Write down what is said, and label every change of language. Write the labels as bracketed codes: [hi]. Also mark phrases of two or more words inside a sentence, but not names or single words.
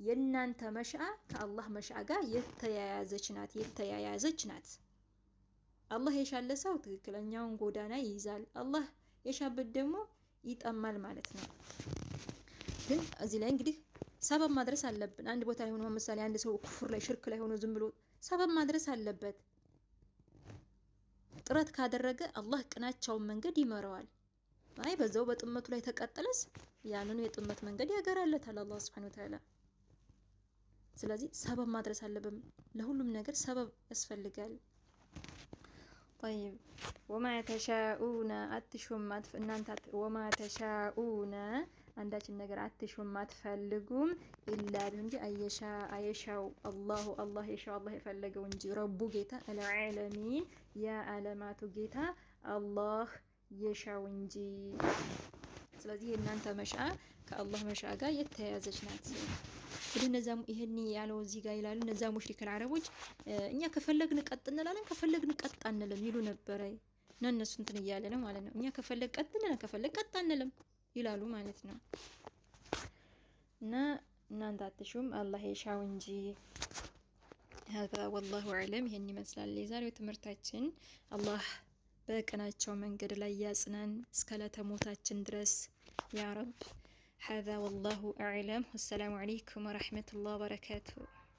[am] የናንተ መሻአ ከአላህ መሻአ ጋር የተያያዘች ናት። አላህ የሻለ ሰው ትክክለኛውን ጎዳና ይይዛል። አላህ የሻበት ደግሞ ይጠማል ማለት ነው። ግን እዚህ ላይ እንግዲህ ሰበብ ማድረስ አለብን። አንድ ቦታ ላይ ሆኖ ምሳሌ አንድ ሰው ኩፍር ላይ ሽርክ ላይ ሆኖ ዝም ብሎ ሰበብ ማድረስ አለበት። ጥረት ካደረገ አላህ ቅናቻውን መንገድ ይመራዋል። አይ በዛው በጥመቱ ላይ ተቀጠለስ ያንኑ የጥመት መንገድ ያገራለታል አላህ [ar] سبحانه وتعالى። [am] ስለዚህ ሰበብ ማድረስ አለብን። ለሁሉም ነገር ሰበብ ያስፈልጋል። [ar] طيب وما تشاءون [am] አትሹማት እናንተ [ar] وما تشاءون [am] አንዳችን ነገር አትሹም አትፈልጉም ኢላ እንጂ አየሻው አላህ የሻው አላህ የፈለገው እንጂ ረቡ ጌታ العالمين የዓለማቱ ጌታ አላህ የሻው እንጂ። ስለዚህ እናንተ መሻአ ከአላህ መሻአ ጋር የተያያዘች ናት። እነዛም ይሄን ያለው እዚህ ጋር ይላሉ እነዛ ሙሽሪክ አረቦች እኛ ከፈለግን ቀጥ እንላለን ከፈለግን ቀጥ አንልም ይሉ ነበር። እነሱ እንትን እያለ ነው ማለት ነው። እኛ ከፈለግ ቀጥ እንላለን ከፈለግ ቀጥ አንልም ይላሉ ማለት ነው። እና እናንተ አትሹም አላህ የሻው እንጂ። [ar] هذا والله اعلم [am] ይሄን ይመስላል የዛሬው ትምህርታችን። አላህ በቀናቸው መንገድ ላይ ያጽናን እስከ ለተሞታችን ድረስ [ar] يا رب። هذا والله أعلم والسلام عليكم ورحمة الله وبركاته.